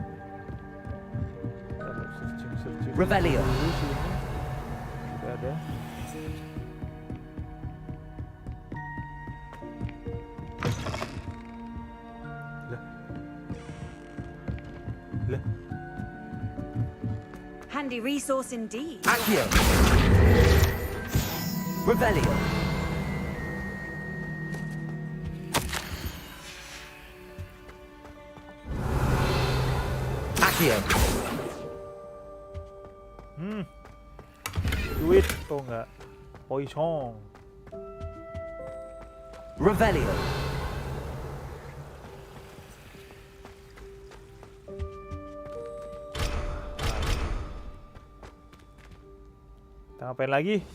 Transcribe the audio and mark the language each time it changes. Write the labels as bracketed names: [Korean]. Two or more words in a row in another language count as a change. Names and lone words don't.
[English] Searching Revelio. [Indonesian] dulu sini. Sudah ada. Lah. [English] Handy resource indeed. Accio. Revelio. Accio. [Indonesian] Duit atau enggak? [English] Poison. Revelio. [Indonesian] Kita ngapain lagi?